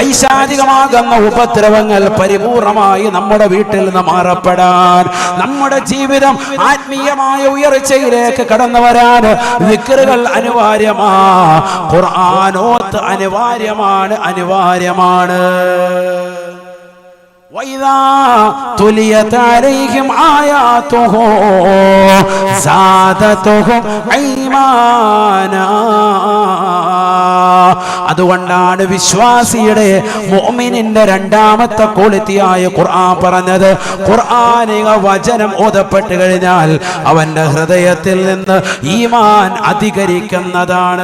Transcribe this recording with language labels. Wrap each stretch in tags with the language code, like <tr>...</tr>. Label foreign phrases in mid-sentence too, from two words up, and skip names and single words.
<ml>പൈശാചികമാകുന്ന ഉപദ്രവങ്ങൾ പരിപൂർണമായി ഗൗരവമായി നമ്മുടെ വീട്ടിൽ നിന്ന് മാറപ്പെടാൻ, നമ്മുടെ ജീവിതം ആത്മീയമായ ഉയർച്ചയിലേക്ക് കടന്നു വരാൻ ദിക്റുകൾ അനിവാര്യമാ, ഖുർആനോത്ത് അനിവാര്യമാണ്.</ml> <ar>وَإِذَا تُلِيَتْ عَلَيْهِمْ آيَاتُهُ زَادَتْهُمْ إِيمَانًا.</ar> <ml>അതുകൊണ്ടാണ് വിശ്വാസിയുടെ മുഅ്മിനിന്റെ രണ്ടാമത്തെ ക്വാളിറ്റിയായ ഖുർആൻ പറഞ്ഞത്, ഖുർആനിക വചനം ഓതപ്പെട്ട് കഴിഞ്ഞാൽ അവന്റെ ഹൃദയത്തിൽ നിന്ന് ഈമാൻ അധികരിക്കുന്നതാണ്.</ml>